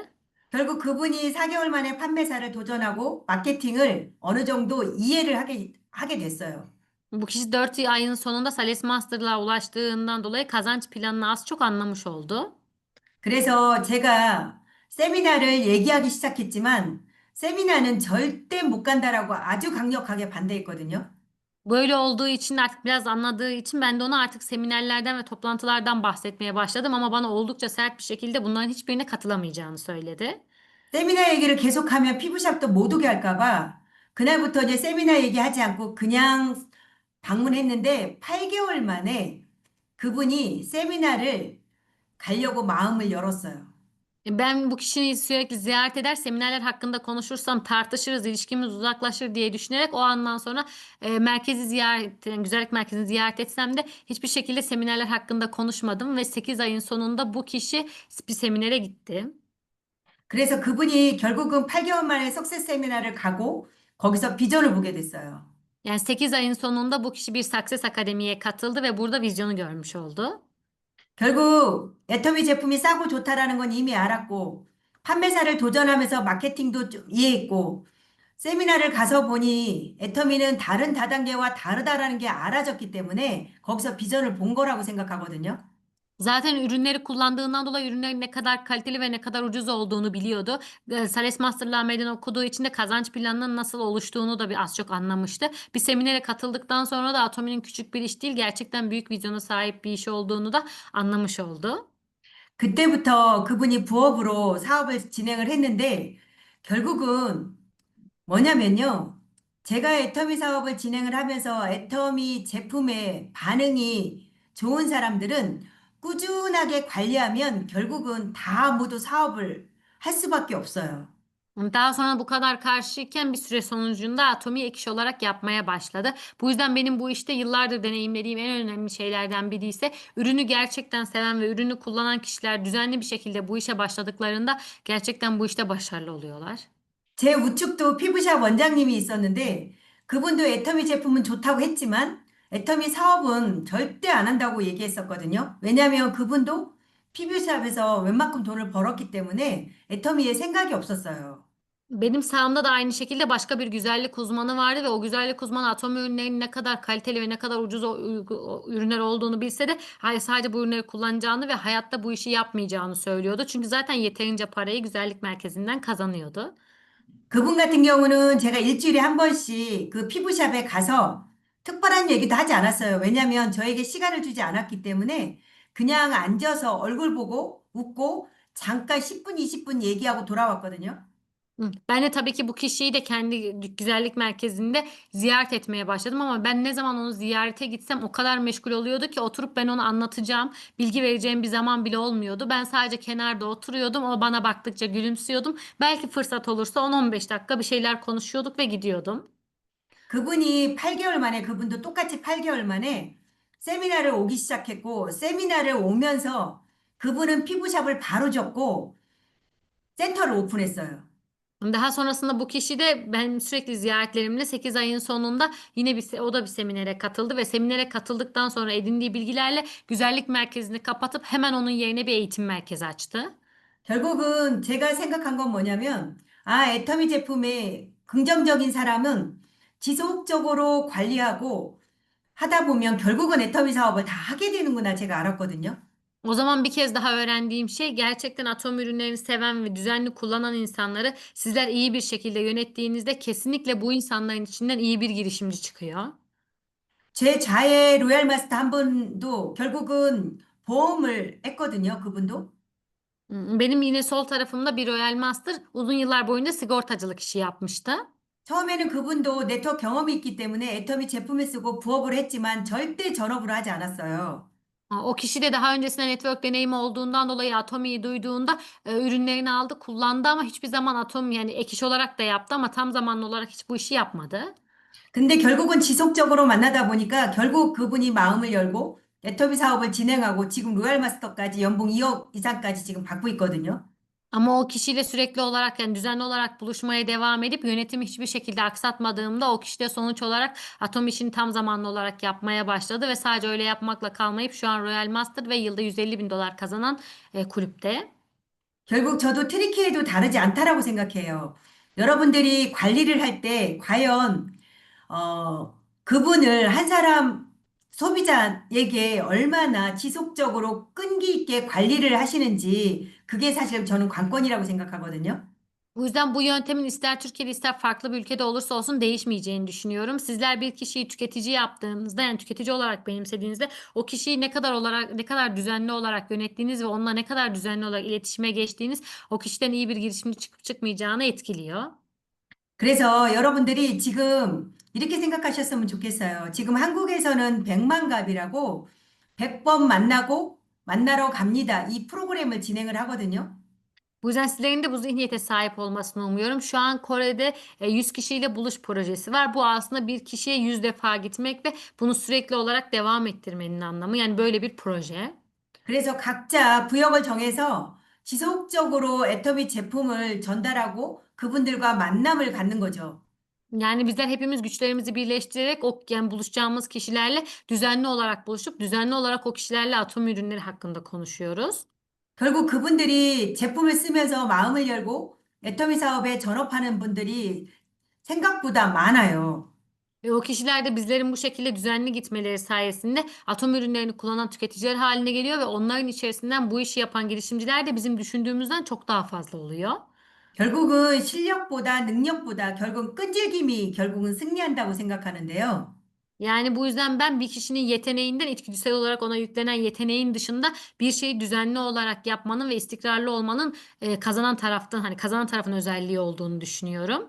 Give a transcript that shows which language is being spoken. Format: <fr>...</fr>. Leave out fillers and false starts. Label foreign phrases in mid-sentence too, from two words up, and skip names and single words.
<ko>결국 그분이 4개월 만에 판매사를 도전하고 마케팅을 어느 정도 이해를 하게 됐어요.</ko> <tr>Bu kişi 4 ayın sonunda Sales Master'la ulaştığından dolayı kazanç planını az çok anlamış oldu.</tr> <ko>그래서 제가 세미나를 얘기하기 시작했지만 세미나는 절대 못 간다라고 아주 강력하게 반대했거든요.</ko> <tr>Böyle olduğu için artık biraz anladığı için ben de ona artık seminerlerden ve toplantılardan bahsetmeye başladım ama bana oldukça sert bir şekilde bunların hiçbirine katılamayacağını söyledi.</tr> <ko>세미나 얘기를 계속하면 피부샵도 못 오게 할까 봐 그날부터 이제 세미나 얘기하지 않고 그냥 방문했는데 8개월 만에 그분이 세미나를 가려고 마음을 열었어요.</ko> <tr>Ben bu kişiyi sürekli ziyaret eder, seminerler hakkında konuşursam tartışırız, ilişkimiz uzaklaşır diye düşünerek o andan sonra merkezi ziyaret, yani güzellik merkezini ziyaret etsem de hiçbir şekilde seminerler hakkında konuşmadım ve 8 ayın sonunda bu kişi bir seminere gitti.</tr> <ko>그래서 그분이 결국은 8개월 만에 석세 세미나를 가고 거기서 비전을 보게 됐어요.</ko> <tr>Yani 8 ayın sonunda bu kişi bir Success Akademi'ye katıldı ve burada vizyonu görmüş oldu.</tr> <ko>결국 애터미 제품이 싸고 좋다라는 건 이미 알았고 판매사를 도전하면서 마케팅도 좀 이해했고 세미나를 가서 보니 애터미는 다른 다단계와 다르다라는 게 알아졌기 때문에 거기서 비전을 본 거라고 생각하거든요.</ko> <tr>Zaten ürünleri kullandığından dolayı ürünlerin ne kadar kaliteli ve ne kadar ucuz olduğunu biliyordu. Sales Master'la meydan okuduğu için de kazanç planının nasıl oluştuğunu da bir az çok anlamıştı. Bir seminere katıldıktan sonra da Atomi'nin küçük bir iş değil, gerçekten büyük vizyona sahip bir iş olduğunu da anlamış oldu.</tr> <ko>그때부터 그분이 부업으로 사업을 진행을 했는데 결국은 뭐냐면요. 제가 애터미 사업을 진행을 하면서 애터미 제품의 반응이 좋은 사람들은 꾸준하게 관리하면 결국은 다 모두 사업을 할 수밖에 없어요.</ko> <tr>Daha sonra bu kadar karşıyken bir süre sonucunda Atomi'yi ek iş olarak yapmaya başladı. Bu yüzden benim bu işte yıllardır deneyimlediğim en önemli şeylerden biri ise ürünü gerçekten seven ve ürünü kullanan kişiler düzenli bir şekilde bu işe başladıklarında gerçekten bu işte başarılı oluyorlar.</tr> <ko>제 우측도 피부샵 원장님이 있었는데 그분도 애터미 제품은 좋다고 했지만 애터미 사업은 절대 안 한다고 얘기했었거든요. 왜냐하면 그분도 피부샵에서 웬만큼 돈을 벌었기 때문에 애터미에 생각이 없었어요.</ko> <tr>Benim sağımda da aynı şekilde başka bir güzellik uzmanı vardı ve o güzellik uzmanı Atomi ürünlerinin ne kadar kaliteli ve ne kadar ucuz o ürünler olduğunu bilse de hayır sadece bu ürünleri kullanacağını ve hayatta bu işi yapmayacağını söylüyordu. Çünkü zaten yeterince parayı güzellik merkezinden kazanıyordu.</tr> <ko>그분 같은 경우는 제가 일주일에 한 번씩 그 피부샵에 가서 특별한 얘기도 하지 않았어요. 왜냐하면 저에게 sigan을 주지 않았기 때문에 그냥 앉아서 얼굴 보고 웃고 잠깐 10분, 20분 얘기하고 돌아왔거든요. Hı.</ko> <tr>Ben de tabii ki bu kişiyi de kendi güzellik merkezinde ziyaret etmeye başladım ama ben ne zaman onu ziyarete gitsem o kadar meşgul oluyordu ki oturup ben onu anlatacağım, bilgi vereceğim bir zaman bile olmuyordu. Ben sadece kenarda oturuyordum, o bana baktıkça gülümsüyordum. Belki fırsat olursa 10-15 dakika bir şeyler konuşuyorduk ve gidiyordum.</tr> <ko>그분이 8개월 만에, 그분도 똑같이 8개월 만에 세미나를 오기 시작했고, 세미나를 오면서 그분은 피부샵을 바로 접고 센터를 오픈했어요.</ko> <tr>Daha sonrasında bu kişi de ben sürekli ziyaretlerimle 8 ayın sonunda yine o da bir seminere katıldı ve seminere katıldıktan sonra edindiği bilgilerle güzellik merkezini kapatıp hemen onun yerine bir eğitim merkezi açtı.</tr> <ko>결국은 제가 생각한 건 뭐냐면, 아, 애터미 제품의 긍정적인 사람은 지속적으로 관리하고 하다 보면 결국은 애터미 사업을 다 하게 되는구나 제가 알았거든요.</ko> <tr>O zaman bir kez daha öğrendiğim şey gerçekten atom ürünlerini seven ve düzenli kullanan insanları sizler iyi bir şekilde yönettiğinizde kesinlikle bu insanların içinden iyi bir girişimci çıkıyor.</tr> <ko>제 자의 로얄 마스터 한 분도 결국은 보험을 했거든요, 그분도.</ko> <tr>Benim yine sol tarafımda bir Royal Master uzun yıllar boyunca sigortacılık işi yapmıştı.</tr> <ko>처음에는 그분도 네트워크 경험이 있기 때문에 애터미 제품을 쓰고 부업을 했지만 절대 전업으로 하지 않았어요.</ko> <tr>O kişi de daha öncesinde network deneyimi olduğundan dolayı Atomi'yi duyduğunda ürünlerini aldı, kullandı ama hiçbir zaman Atomi yani ek iş olarak da yaptı ama tam zamanlı olarak hiç bu işi yapmadı.</tr> <ko>근데 결국은 지속적으로 만나다 보니까 결국 그분이 마음을 열고 애터미 사업을 진행하고 지금 로얄 마스터까지 연봉 2억 이상까지 지금 받고 있거든요.</ko> <tr>Ama o kişiyle sürekli olarak yani düzenli olarak buluşmaya devam edip yönetimi hiçbir şekilde aksatmadığımda o kişi de sonuç olarak Atom işini tam zamanlı olarak yapmaya başladı ve sadece öyle yapmakla kalmayıp şu an Royal Master ve yılda 150 bin dolar kazanan kulüpte.</tr> <ko>결국 저도 트리키에도 다르지 않다라고 생각해요. 여러분들이 관리를 할 때 과연 그분을 한 사람 소비자에게 얼마나 지속적으로 끈기 있게 관리를 하시는지 그게 사실 저는 관건이라고 생각하거든요.</ko> <tr>Bu yüzden bu yöntemin ister Türkiye'de ister farklı bir ülkede olursa olsun değişmeyeceğini düşünüyorum. Sizler bir kişiyi tüketici yaptığınızda yani tüketici olarak benimsediğinizde o kişiyi ne kadar düzenli olarak yönettiğiniz ve onunla ne kadar düzenli olarak iletişime geçtiğiniz o kişiden iyi bir girişimci çıkıp çıkmayacağını etkiliyor.</tr> <ko>그래서 여러분들이 지금 이렇게 생각하셨으면 좋겠어요. 지금 한국에서는 백만갑이라고 100번 만나고 만나러 갑니다. 이 프로그램을 진행을 하거든요.</ko> <tr>Bu yüzden sizlerin de bu zihniyete sahip olmasını umuyorum. Şu an Kore'de 100 kişiyle buluş projesi var. Bu aslında bir kişiye 100 defa gitmek ve bunu sürekli olarak devam ettirmenin anlamı. Yani böyle bir proje.</tr> <ko>그래서 각자 구역을 정해서 지속적으로 애터미 제품을 전달하고 그분들과 만남을 갖는 거죠.</ko> <tr>Yani bizler hepimiz güçlerimizi birleştirerek o yani buluşacağımız kişilerle düzenli olarak buluşup düzenli olarak o kişilerle atom ürünleri hakkında konuşuyoruz.</tr> <ko>결국 그분들이 제품을 쓰면서 마음을 열고 애터미 사업에 전업하는 분들이 생각보다 많아요.</ko> <tr>Ve o kişiler de bizlerin bu şekilde düzenli gitmeleri sayesinde atom ürünlerini kullanan tüketiciler haline geliyor ve onların içerisinden bu işi yapan girişimciler de bizim düşündüğümüzden çok daha fazla oluyor.</tr> <ko>결국은 실력보다 능력보다 결국은 끈질김이 결국은 승리한다고 생각하는데요.</ko> <tr>Yani bu yüzden ben bir kişinin yeteneğinden içgüdüsel olarak ona yüklenen yeteneğin dışında bir şeyi düzenli olarak yapmanın ve istikrarlı olmanın kazanan taraftan hani kazanan tarafın özelliği olduğunu düşünüyorum.</tr>